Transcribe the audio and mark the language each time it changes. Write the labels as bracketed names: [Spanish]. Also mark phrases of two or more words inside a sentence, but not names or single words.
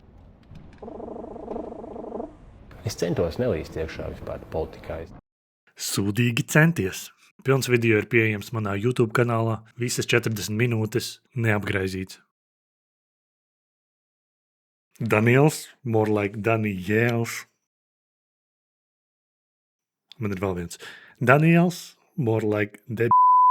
[Latvian] Es centos nelīst iekšā vispār politikā. Sūdīgi centies. Pilns video ir pieejams manā YouTube kanālā, visas 40 minūtes neapgraizīts. [English] Daniels, more like Daniels. [Latvian] Man ir vēl viens. [English] Daniels, more like